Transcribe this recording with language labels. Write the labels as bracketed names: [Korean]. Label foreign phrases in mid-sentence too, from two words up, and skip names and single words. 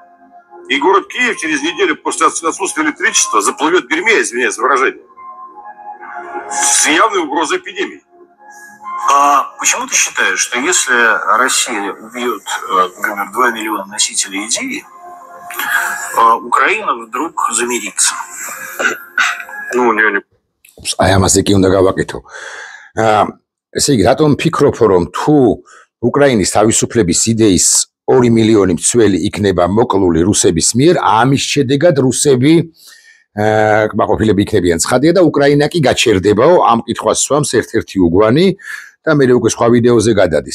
[Russian] И город Киев через неделю после отсутствия электричества заплывет в бельме, извиняюсь за выражение, с явной угрозой эпидемии. А почему ты считаешь, что если Россия убьет, например, 2 миллиона носителей идеи, Украина вдруг замирится? Ну, у нее не... [Georgian] აი ამაზე კი უნდა გავაკეთო. ესე იგი, რატომ ფიქრობ, რომ თუ უკრაინის თავისუფლების იდეის 2 მილიონი მცველი იქნება მოკლული რუსების მიერ, ამის შედეგად რუსები კმაყოფილები იქნებიან ცხადია და უკრაინა კი გაჩერდებაო, ამ კითხვას სვამს ერთ-ერთი უგვანი და მე უკვე სხვა ვიდეოზე გადადის.